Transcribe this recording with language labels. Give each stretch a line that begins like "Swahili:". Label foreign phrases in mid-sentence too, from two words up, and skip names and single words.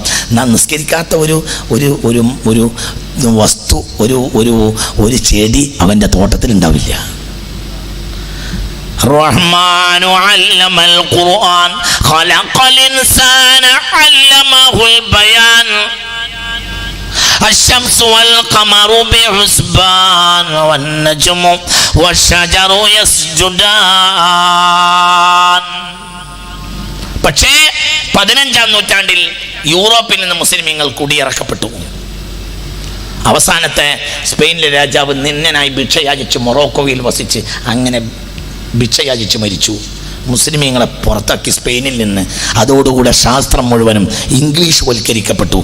Malayalam: നിസ്കരിക്കാത്ത ഒരു ഒരു ഒരു ഒരു വസ്തു, ഒരു ഒരു ഒരു ചെടി അവൻ്റെ തോട്ടത്തിൽ ഉണ്ടാവില്ല.
Arabic: الرحمن علم القرآن خلق الإنسان علمه البيان الشمس والقمر بحسبان والنجم والشجر يسجدان.
Malayalam: പക്ഷേ 15-ാം നൂറ്റാണ്ടിൽ യൂറോപ്പിൽ നിന്ന് മുസ്ലിമീങ്ങൾ കുടിയിറക്കപ്പെട്ടു. അവസാനത്തെ സ്പെയിനിലെ രാജാവ് നിന്നനായി ഭിക്ഷയാചിച്ച് മൊറോക്കോയിൽ വസിച്ച് അങ്ങനെ ഭിക്ഷയാചിച്ച് മരിച്ചു. മുസ്ലിമീങ്ങളെ പുറത്താക്കി സ്പെയിനിൽ നിന്ന്. അതോടുകൂടെ ശാസ്ത്രം മുഴുവനും ഇംഗ്ലീഷ് വൽക്കരിക്കപ്പെട്ടു.